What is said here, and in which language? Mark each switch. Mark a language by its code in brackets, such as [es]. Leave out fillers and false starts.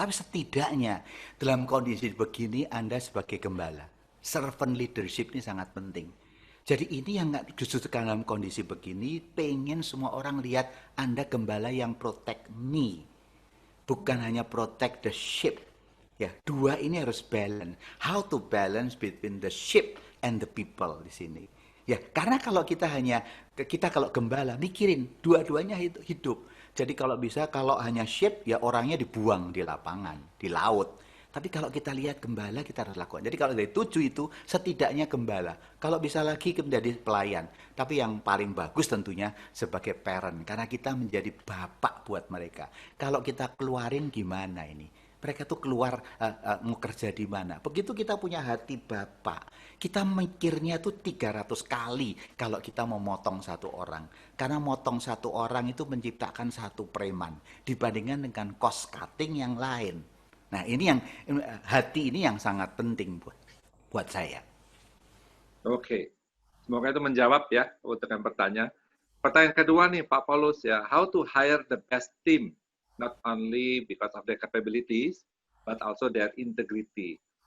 [id] Tapi setidaknya dalam kondisi begini Anda sebagai gembala, servant leadership ini sangat penting. Jadi ini yang justru dalam kondisi begini, pengen semua orang lihat Anda gembala yang [en] protect me. [id] Bukan hanya [en] protect the sheep. [id] Ya, dua ini harus balance. [en] How to balance between the sheep and the people [id] di sini. Ya, karena kalau kita kalau gembala, mikirin dua-duanya hidup. Jadi kalau bisa, kalau hanya sheep, ya orangnya dibuang di lapangan, di laut. Tapi kalau kita lihat gembala, kita harus lakukan. Jadi kalau dari 7 itu, setidaknya gembala. Kalau bisa lagi menjadi pelayan. Tapi yang paling bagus tentunya sebagai parent. Karena kita menjadi bapak buat mereka. Kalau kita keluarin gimana ini? Mereka tuh keluar mau kerja di mana. Begitu kita punya hati bapak. Kita mikirnya tuh 300 kali kalau kita mau motong satu orang. Karena motong satu orang itu menciptakan satu preman. Dibandingkan dengan cost cutting yang lain. Nah ini yang hati ini yang sangat penting buat saya. Oke, semoga itu menjawab ya untuk yang pertanyaan. Pertanyaan kedua nih Pak Paulus ya, [en] how to hire the best team, not only because of their capabilities, but also their integrity.